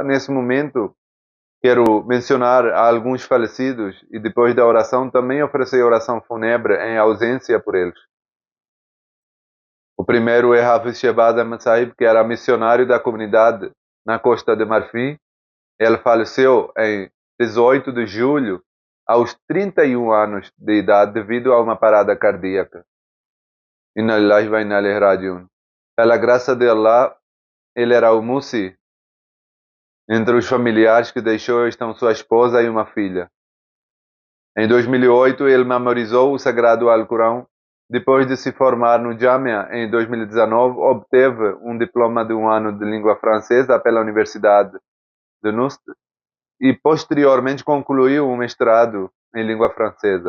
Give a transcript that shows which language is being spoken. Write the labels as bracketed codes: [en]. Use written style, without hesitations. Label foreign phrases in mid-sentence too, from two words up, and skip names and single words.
[pt] Nesse momento, quero mencionar alguns falecidos e depois da oração também oferecer oração fúnebre em ausência por eles. O primeiro é Hafiz Shehbaz Ahmad Sahib, que era missionário da comunidade na Costa de Marfim. Ele faleceu em 18 de julho, aos 31 anos de idade, devido a uma parada cardíaca. [ar] إنا لله وإنا إليه راجعون. [pt] Pela graça de Allah, ele era o Musi. Entre os familiares que deixou estão sua esposa e uma filha. Em 2008, ele memorizou o sagrado Alcorão. Depois de se formar no Jamia em 2019, obteve um diploma de 1 ano de língua francesa pela Universidade de Nust e posteriormente concluiu um mestrado em língua francesa.